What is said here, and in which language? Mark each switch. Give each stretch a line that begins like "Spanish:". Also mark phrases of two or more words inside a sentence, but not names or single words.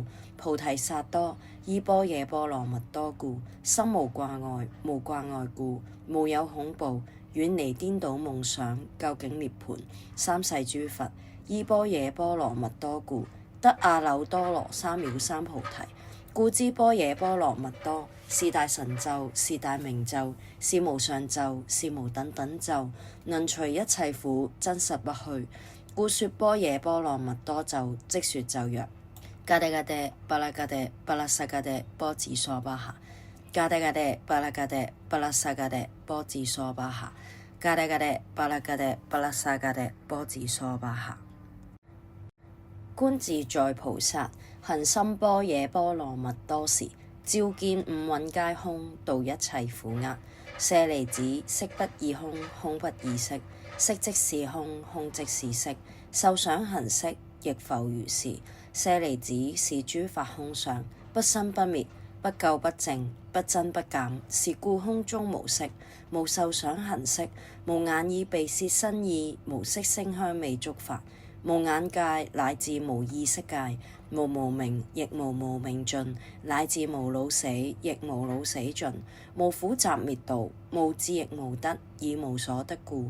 Chinese: 菩提薩埵依般若波羅蜜多故，心無掛礙，無掛礙故，無有恐怖，遠離顛倒夢想，究竟涅槃。三世諸佛依般若波羅蜜多故，得阿耨多羅三藐三菩提。故知般若波羅蜜多是大神咒，是大明咒，是無上咒，是無等等咒，能除一切苦，真實不虛。故說般若波羅蜜多咒，即說咒曰：
Sanskrit: गते गते पारगते पारसंगते बोधि स्वाहा. गते गते पारगते पारसंगते बोधि स्वाहा. गते गते पारगते पारसंगते बोधि स्वाहा.
Chinese: 觀自在菩薩行深般若波羅蜜多時，照見五蘊皆空，度一切苦厄。舍利子，色不異空，空不異色，色即是空，空即是色，受想行識亦復如是。舍利子，是諸法空相，不生不滅，不垢不淨，不增不減，是故空中無色，無受想行識，無眼耳鼻舌身意，無色聲香味觸法，無眼界乃至無意識界，無無明亦無無明盡，乃至無老死亦無老死盡，無苦集滅道，無智亦無得，以無所得故。